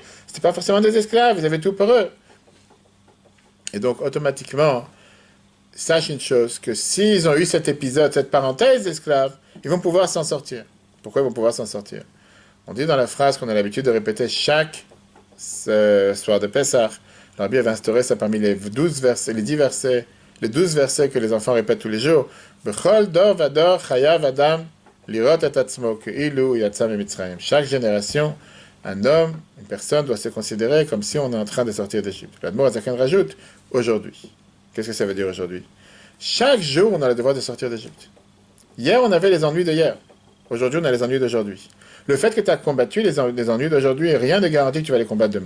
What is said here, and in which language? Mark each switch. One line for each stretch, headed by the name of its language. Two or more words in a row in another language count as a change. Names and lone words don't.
French: Ce n'étaient pas forcément des esclaves, ils avaient tout pour eux. Et donc, automatiquement, sache une chose, que s'ils ont eu cet épisode, cette parenthèse d'esclaves, ils vont pouvoir s'en sortir. Pourquoi ils vont pouvoir s'en sortir? On dit dans la phrase qu'on a l'habitude de répéter chaque soir de Pessah, le Rabbi avait instauré ça parmi les 10 versets que les enfants répètent tous les jours.
Hebrew: בכל דור ודור חייב אדם לראות את עצמו כאילו יצא ממצרים.
French: Chaque génération, un homme, une personne doit se considérer comme si on est en train de sortir d'Égypte. L'Admor Azaken rajoute aujourd'hui. Qu'est-ce que ça veut dire aujourd'hui? Chaque jour, on a le devoir de sortir d'Égypte. Hier, on avait les ennuis de hier. Aujourd'hui, on a les ennuis d'aujourd'hui. Le fait que tu as combattu les ennuis d'aujourd'hui, rien ne garantit que tu vas les combattre demain.